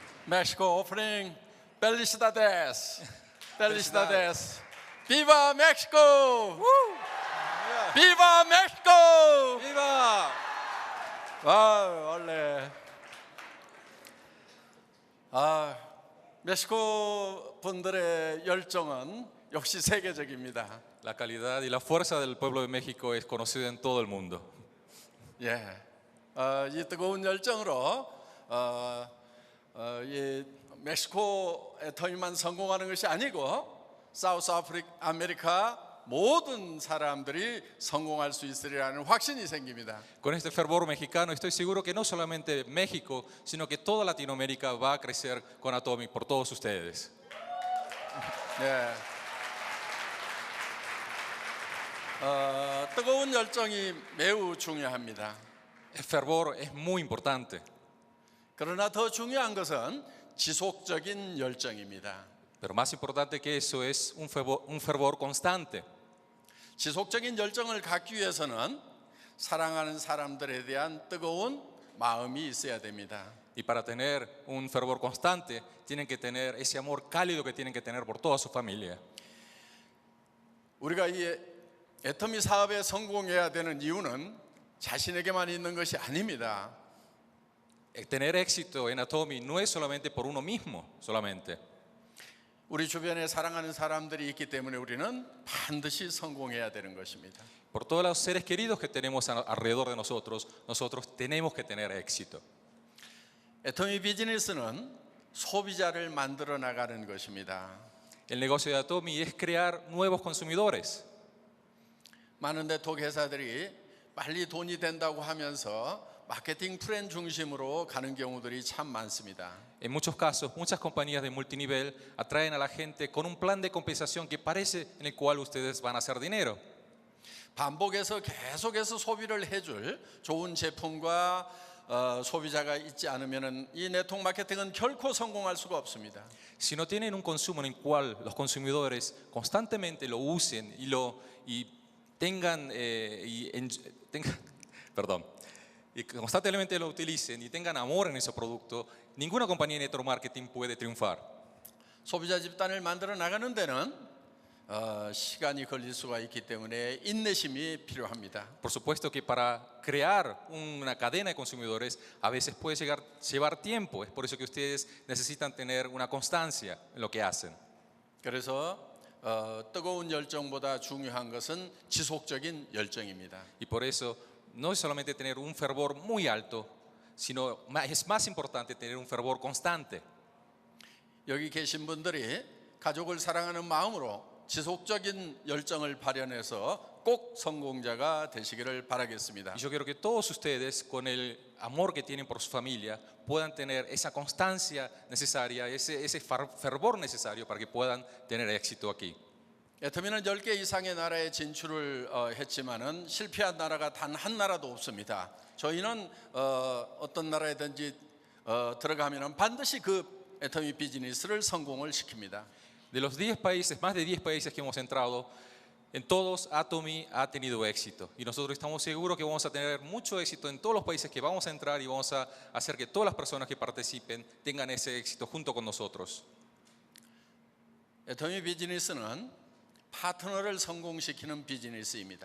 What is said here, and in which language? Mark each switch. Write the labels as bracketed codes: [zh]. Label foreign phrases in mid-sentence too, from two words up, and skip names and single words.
[en] Mexico opening. [es] Felicidades. Felicidades. Viva Mexico. Viva Mexico. Viva! [ko] 원래 멕시코 분들의 열정은 역시 세계적입니다. [es] La calidad y la fuerza del pueblo de México es conocida en todo el mundo. [ko] 예, 이 뜨거운 열정으로 이 멕시코의 터미만 성공하는 것이 아니고 사우스 아메리카 모든 사람들이 성공할 수 있으리라는 확신이 생깁니다. [es] Con este fervor mexicano estoy seguro que no solamente México, sino que toda Latinoamérica va a crecer con Atomic por todos ustedes. [ko] 네. 뜨거운 열정이 매우 중요합니다. [es] El fervor es muy importante, [ko] 그러나 더 중요한 것은 지속적인 열정입니다. [es] pero más importante que eso es un fervor constante. [ko] 지속적인 열정을 갖기 위해서는 사랑하는 사람들에 대한 뜨거운 마음이 있어야 됩니다. [es] Y para tener un fervor constante, tienen que tener ese amor cálido que tienen que tener por toda su familia. [ko] 우리가 이 애터미 사업에 성공해야 되는 이유는 자신에게만 있는 것이 아닙니다. [es] Tener éxito en Atomy no es solamente por uno mismo, solamente. [ko] 우리 주변에 사랑하는 사람들이 있기 때문에 우리는 반드시 성공해야 되는 것입니다. [es] Por todos los seres queridos que tenemos alrededor de nosotros, nosotros tenemos que tener éxito. [ko] 애터미 비즈니스는 소비자를 만들어 나가는 것입니다. [es] El negocio de Atomy es crear nuevos consumidores. [ko] 많은 네트워크 회사들이 빨리 돈이 된다고 하면서 마케팅 플랜 중심으로 가는 경우들이 참 많습니다. [es] En muchos casos, muchas compañías de multinivel atraen a la gente con un plan de compensación que parece en el cual ustedes van a hacer dinero. [ko] 반복해서 계속해서 소비를 해줄 좋은 제품과 소비자가 있지 않으면 이 네트워크 마케팅은 결코 성공할 수가 없습니다. [es] Si no tienen un consumo en el cual los consumidores constantemente lo usen y constantemente lo utilicen y tengan amor en ese producto, ninguna compañía de [en] network marketing [es] puede triunfar. [ko] 소비자 집단을 만들어 나가는 데는 시간이 걸릴 수가 있기 때문에 인내심이 필요합니다. [es] Por supuesto que para crear una cadena de consumidores a veces puede llevar tiempo. Es por eso que ustedes necesitan tener una constancia en lo que hacen. [ko] 그래서 뜨거운 열정보다 중요한 것은 지속적인 열정입니다. [es] Y por eso no es solamente tener un fervor muy alto, sino es más importante tener un fervor constante. [ko] 여기 계신 분들이 가족을 사랑하는 마음으로 지속적인 열정을 발현해서 꼭 성공자가 되시기를 바라겠습니다. [es] Y yo quiero que todos ustedes, con el amor que tienen por su familia, puedan tener esa constancia necesaria, ese fervor necesario para que puedan tener éxito aquí. [ko] 애터미는 10개 이상의 나라에 진출을 했지만은 실패한 나라가 단 한 나라도 없습니다. 저희는 어떤 나라에든지 들어가면은 반드시 그 애터미 비즈니스를 성공을 시킵니다. [es] De los 10 países, más de 10 países que hemos entrado, en todos Atomy ha tenido éxito. Y nosotros estamos seguros que vamos a tener mucho éxito en todos los países que vamos a entrar y vamos a hacer que todas las personas que participen tengan ese éxito junto con nosotros. [ko] 애터미 비즈니스는 파트너를 성공시키는 비즈니스입니다.